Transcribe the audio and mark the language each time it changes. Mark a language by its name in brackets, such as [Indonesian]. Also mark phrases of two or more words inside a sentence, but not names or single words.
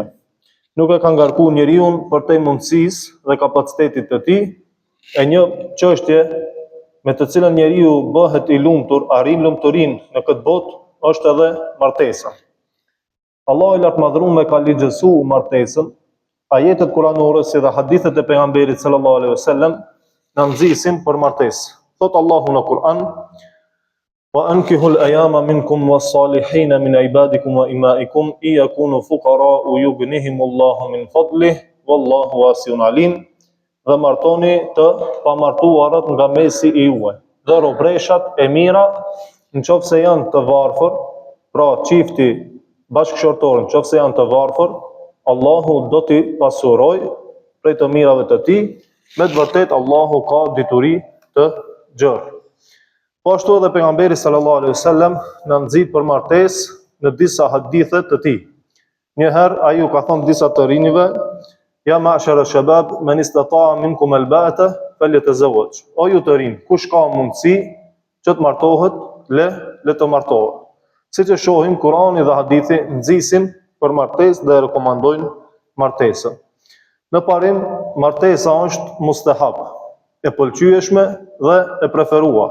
[Albanian] Nuk e ka ngarkuar njeriu përtej mundësisë dhe kapacitetit të tij, e një çështje me të cilën njeriu bëhet i lumtur, arrin lumturinë në këtë botë, është edhe martesa. Allahu i lartmadhëruar ka ligjësuar martesën. Ajetet kuranore si dhe hadithet e pejgamberit [Arabic] صلى الله عليه وسلم [Albanian] na nxisin për martesë. Thot Allahu në Kur'an: [Arabic] "وأنكحوا الأيامى منكم والصالحين من عبادكم وإمائكم يكونوا فقراء يغنهم الله من فضله والله واسع عليم." [Albanian] Dhe martoni të pamartuarët nga mesi i juaj, dhe robreshat e mira, nëse janë të varfër, pra çifti bashkëshortor, nëse janë të varfër, Allahu do t'i pasuroj prej të mirave të tij, me të vërtetë Allahu ka dituri të gjerë. Po ashtu edhe pejgamberi [Arabic] صلى الله عليه وسلم [Albanian] na nxit për martesë në disa hadithe të tij. Një herë ai u ka thënë disa të rinjve: [Arabic] "يا معشر الشباب من استطاع منكم الباءة فليتزوج." [Albanian] O ju të rinj, kush ka mundësi që të martohet, le të martohet. Siç e shohim, Kurani dhe hadithi nxisin për martesë dhe rekomandojnë martesën. Në parim, martesa është mustahab, e pëlqyeshme dhe e preferuar.